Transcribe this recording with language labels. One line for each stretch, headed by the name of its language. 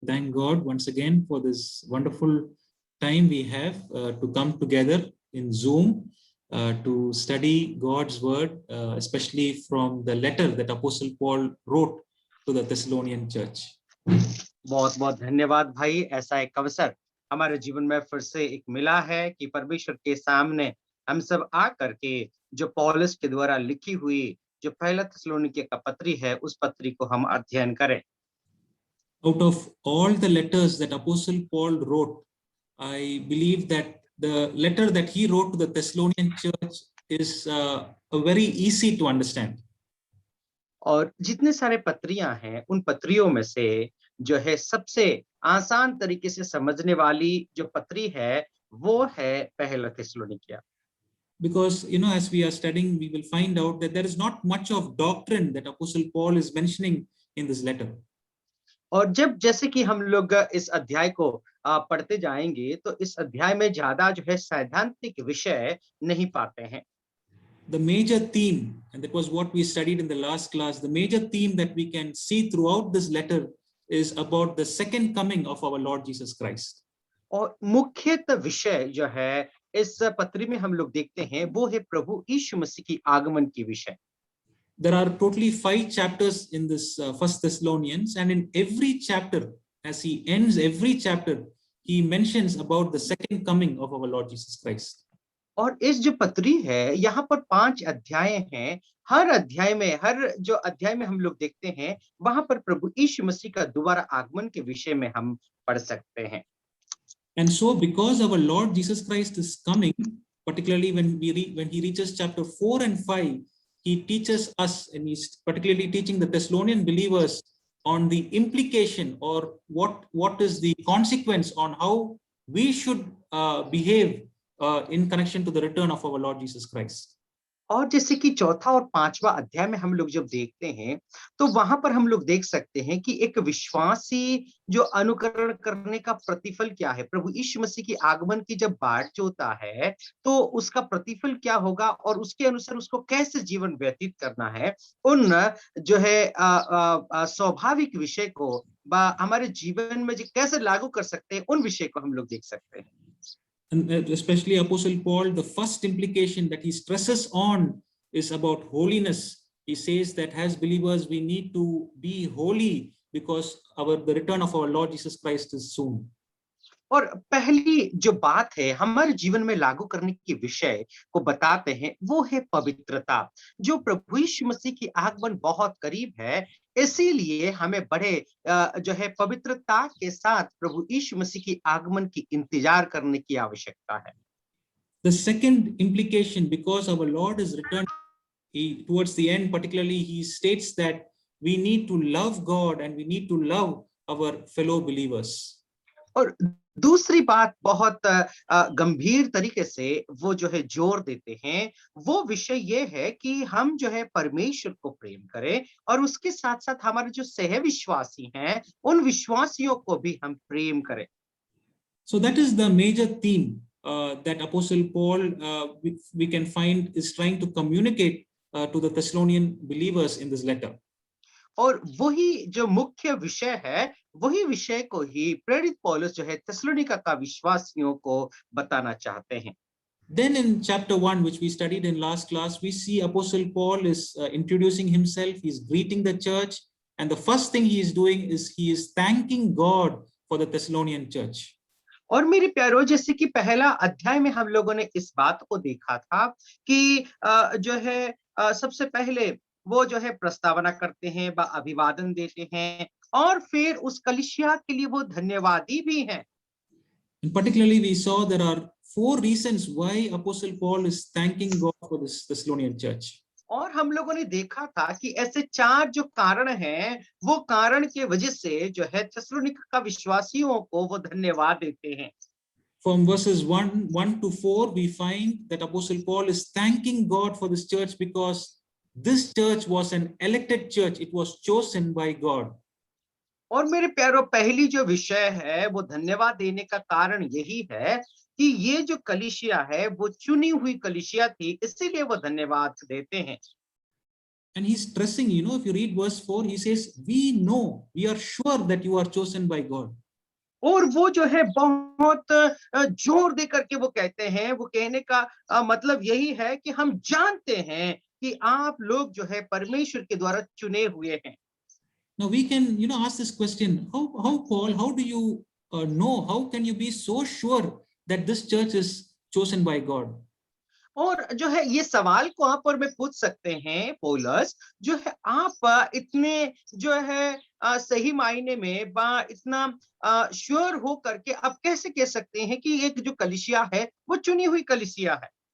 English: thank God once again for this wonderful time we have to come together in Zoom to study God's word, especially from the letter that Apostle Paul wrote to the Thessalonian church.
Hindi: बहुत बहुत धन्यवाद भाई, ऐसा एक अवसर हमारे जीवन में फिर से एक मिला है कि परमेश्वर के सामने हम सब आ करके जो पौलुस के द्वारा लिखी हुई जो पहला थिस्सलुनीके का पत्री है उस पत्री को हम अध्ययन करें।
English: Out of all the letters that Apostle Paul wrote, I believe that the letter that he wrote to the Thessalonian church is a very easy to understand.
Hindi: और जितने सारे पत्रियां हैं उन पत्रियों में से जो है सबसे आसान तरीके से समझने वाली जो पत्री है वो है पहला थिस्सलुनीकिया।
English: Because as we are studying, we will find out that there is not much of doctrine that Apostle Paul is mentioning in this letter.
Hindi: और जब जैसे कि हम लोग इस अध्याय को पढ़ते जाएंगे तो इस अध्याय में ज्यादा जो है सैद्धांतिक विषय नहीं पाते हैं।
English: The major theme, and that was what we studied in the last class, the major theme that we can see throughout this letter is about the second coming of our Lord Jesus Christ.
Hindi: और मुख्यतः विषय जो है इस पत्री में हम लोग देखते हैं वो है प्रभु यीशु मसीह की आगमन की विषय।
English: There are totally 5 chapters in this First Thessalonians, and in every chapter, as he ends every chapter, he mentions about the second coming of our Lord Jesus Christ.
Hindi: और इस जो पत्री है यहाँ पर 5 अध्याय हैं। हर अध्याय में जो अध्याय में हम लोग देखते हैं वहां पर प्रभु यीशु मसीह का दोबारा आगमन के विषय में हम पढ़ सकते हैं।
English: And so because our Lord Jesus Christ is coming, particularly when he reaches chapter 4 and 5, he teaches us, and he's particularly teaching the Thessalonian believers on the implication or what is the consequence on how we should behave in connection to the return of our Lord Jesus Christ.
Hindi: और जैसे कि चौथा और 5वां अध्याय में हम लोग जब देखते हैं तो वहां पर हम लोग देख सकते हैं कि एक विश्वासी जो अनुकरण करने का प्रतिफल क्या है, प्रभु यीशु मसीह की आगमन की जब बाट जोता है तो उसका प्रतिफल क्या होगा और उसके अनुसार उसको कैसे जीवन व्यतीत करना है। उन जो है स्वाभाविक विषय को हमारे जीवन में जो कैसे लागू कर सकते हैं उन विषय को हम लोग देख सकते हैं।
English: And especially Apostle Paul, the first implication that he stresses on is about holiness. He says that as believers, we need to be holy because the return of our Lord Jesus Christ is soon.
Hindi: और पहली जो बात है हमारे जीवन में लागू करने के विषय को बताते हैं वो है पवित्रता। जो प्रभु यीशु मसीह की आगमन बहुत करीब है, इसीलिए हमें बड़े जो है पवित्रता के साथ प्रभु यीशु मसीह की आगमन की इंतजार करने की आवश्यकता है।
English: The second implication, because our Lord is returned, towards the end particularly, he states that we need to love God and we need to love our fellow believers.
Hindi: और दूसरी बात बहुत गंभीर तरीके से वो जो है जोर देते हैं वो विषय ये है कि हम जो है परमेश्वर को प्रेम करें और उसके साथ साथ हमारे जो सहविश्वासी हैं उन विश्वासियों को भी हम प्रेम करें।
English: So that is the major theme that Apostle Paul we can find is trying to communicate to the Thessalonian believers in this letter.
Hindi: और वही जो मुख्य विषय है वही विषय को ही प्रेरित पौलुस जो है थिस्सलुनीका का विश्वासियों को बताना चाहते हैं।
English: Then in chapter 1, which we studied in last class, we see Apostle Paul is introducing himself, he's greeting the church, and the first thing he is doing is he is thanking God for the Thessalonian church.
Hindi: और मेरे प्यारो, जैसे कि पहला अध्याय में हम लोगों ने इस बात को देखा था कि जो है सबसे पहले वो जो है प्रस्तावना करते हैं, अभिवादन देते हैं और फिर उस कलीसिया के लिए वो धन्यवादी भी हैं।
English: And particularly we saw there are 4 reasons why Apostle Paul is thanking God for this Thessalonian church.
Hindi: और हम लोगों ने देखा था कि ऐसे 4 जो कारण हैं वो कारण के वजह से जो है थिस्सलुनीका का विश्वासियों को वो धन्यवाद देते हैं।
English: From verses 1 to 4 we find that Apostle Paul is thanking God for this church because this church was an elected church, it was chosen by God.
Hindi: और मेरे प्यारो, पहली जो विषय है वो धन्यवाद देने का कारण यही है कि ये जो कलीसिया है वो चुनी हुई कलीसिया थी, इसीलिए वो धन्यवाद देते हैं।
English: And he's stressing, if you read verse 4, he says, we know, we are sure that you are chosen by God.
Hindi: और वो जो है बहुत जोर दे करके वो कहते हैं, वो कहने का मतलब यही है कि हम जानते हैं कि आप लोग जो है परमेश्वर के द्वारा चुने हुए हैं।
English: Now we can, ask this question, how Paul, how do you know, how can you be so sure that this church is chosen by God?
Hindi: और जो है ये सवाल को आप और मैं पूछ सकते हैं पौलुस, जो है आप इतने जो है सही मायने में इतना श्योर हो करके आप कैसे कह सकते हैं कि एक जो कलीसिया है वो चुनी हुई कलीसिया है।